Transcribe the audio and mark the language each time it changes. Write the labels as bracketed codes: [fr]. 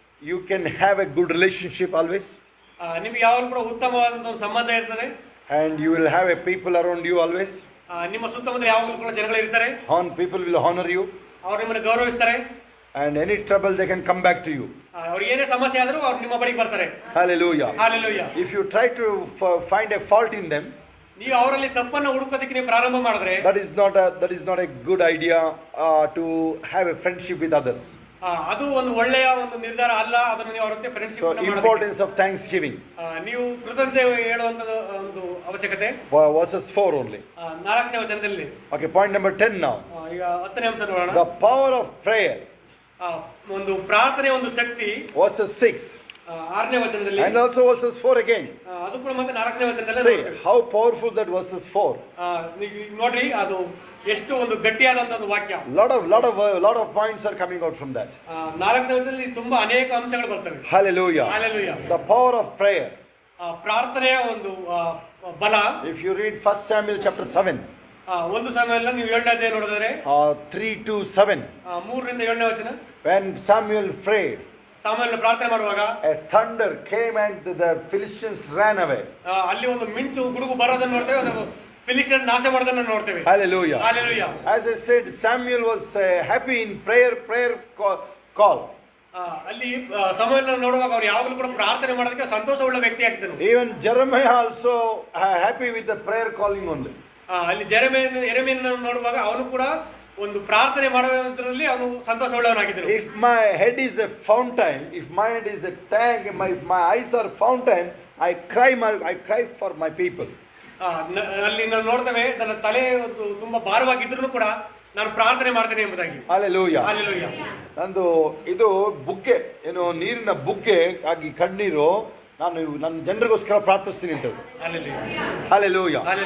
[en] You can have a good relationship always. [kn] ನಿಮಗೆ ಯಾವಾಗಲೂ ಕೂಡ ಉತ್ತಮವಾದ ಸಂಬಂಧ ಇರ್ತದೆ. [en] And you will have a people around you always. [kn] ನಿಮ್ಮ ಸುತ್ತಮುತ್ತ ಯಾವಾಗಲೂ ಕೂಡ ಜನಗಳು ಇರ್ತಾರೆ. [en] People will honor you. [kn] ಅವರು ನಿಮ್ಮನ್ನು ಗೌರವಿಸ್ತಾರೆ. [en] And any trouble they can come back to you. [kn] ಅವ್ರಿಗೆ ಏನೇ ಸಮಸ್ಯೆ ಆದರೂ ಅವರು ನಿಮ್ಮ ಬಳಿಗೆ ಬರ್ತಾರೆ. [en] Hallelujah. Hallelujah. If you try to find a fault in them, [kn] ನೀವು ಅವರಲ್ಲಿ ತಪ್ಪನ್ನು ಹುಡುಕೋದಕ್ಕೆ ನೀವು ಪ್ರಾರಂಭ ಮಾಡಿದ್ರೆ, [en] that is not a good idea to have a friendship with others. [kn] ಅದು ಒಂದು ಒಳ್ಳೆಯ ಒಂದು ನಿರ್ಧಾರ ಅಲ್ಲ. ಅದನ್ನು ನೀವು ಅವರ ಜೊತೆ ಫ್ರೆಂಡ್ಶಿಪ್ ಮಾಡಬೇಕು. [en] So importance of thanksgiving. [kn] ನೀವು ಕೃತಜ್ಞತೆ ಹೇಳುವಂತ ಒಂದು ಅವಶ್ಯಕತೆ. [en] Verses 4 only. [kn] 4ನೇ ವಚನದಲ್ಲಿ. [en] Okay, point number 10 now. [kn] ಈಗ 10ನೇ ಅಂಶ ನೋಡೋಣ. [en] The power of prayer. [kn] ಒಂದು ಪ್ರಾರ್ಥನೆ ಒಂದು ಶಕ್ತಿ. [en] Verses 6. [kn] 6ನೇ ವಚನದಲ್ಲಿ. [en] And also verses 4 again. [kn] ಅದು ಕೂಡ ಮತ್ತೆ 4ನೇ ವಚನದಲ್ಲಿ. [en] How powerful that verses 4. [kn] ನೋಡ್ರಿ, ಅದು ಎಷ್ಟು ಒಂದು ಗಟ್ಟಿಯಾದಂತ ಒಂದು ವಾಕ್ಯ. [en] lot of points are coming out from that. [kn] 4ನೇ ವಚನದಲ್ಲಿ ತುಂಬಾ ಅನೇಕ ಅಂಶಗಳು ಬರ್ತವೆ. [en] Hallelujah. Hallelujah. The power of prayer. [kn] ಪ್ರಾರ್ಥನೆಯ ಒಂದು ಬಲ. [en] If you read 1 Samuel chapter 7. [kn] 1 ಸಾಮುವೇಲ ನೀವು 7ನೇ ಅಧ್ಯಾಯ ನೋಡಿದರೆ [en] 3 to 7. [kn] 3ರಿಂದ 7ನೇ ವಚನ. [en] When Samuel prayed, [kn] ಸಾಮುವೇಲನ ಪ್ರಾರ್ಥನೆ ಮಾಡುವಾಗ [en] a thunder came and the Philistines ran away. [kn] ಅಲ್ಲಿ ಒಂದು ಮಿಂಚು ಗುಡುಗು ಬರೋದನ್ನು ನೋಡ್ತೇವೆ. ಫಿಲಿಸ್ಟಿಯನ್ ನಾಶ ಮಾಡೋದನ್ನು ನೋಡ್ತೇವೆ. [en] Hallelujah. Hallelujah. As I said, Samuel was happy in prayer call. [kn] ಅಲ್ಲಿ ಸಮುವೇಲನ ನೋಡುವಾಗ ಅವರು ಯಾವಾಗಲೂ ಕೂಡ ಪ್ರಾರ್ಥನೆ ಮಾಡೋದಕ್ಕೆ ಸಂತೋಷವುಳ್ಳ ವ್ಯಕ್ತಿ ಆಗ್ತಾನೆ. [en] Even Jeremiah also happy with the prayer calling only. [kn] ಅಲ್ಲಿ ಯೆರೆಮೀಯನನ್ನು ನೋಡುವಾಗ ಅವನು ಕೂಡ ಒಂದು ಪ್ರಾರ್ಥನೆ ಮಾಡುವುದರಲ್ಲಿ ಅವನು ಸಂತೋಷವುಳ್ಳವನಾಗಿದ್ದನು. [en] If my head is a fountain, if my head is a tank, if my eyes are fountain, I cry for my people. [kn] ಅಲ್ಲಿ ನಾವು ನೋಡ್ತೇವೆ, ನನ್ನ ತಲೆ ತುಂಬಾ ಭಾರವಾಗಿದ್ರು ಕೂಡ ನಾನು ಪ್ರಾರ್ಥನೆ ಮಾಡ್ತೇನೆ ಎಂಬುದಾಗಿ. [en] Hallelujah. Hallelujah. [kn] ನಂದು ಇದು ಬುಗ್ಗೆ, ಏನು ನೀರಿನ ಬುಗ್ಗೆ ಆಗಿ ಕಣ್ಣೀರು, ನಾನು ನನ್ನ ಜನರಿಗೋಸ್ಕರ ಪ್ರಾರ್ಥಿಸ್ತೀನಿ ಅಂತ ಹೇಳಿ. Hallelujah.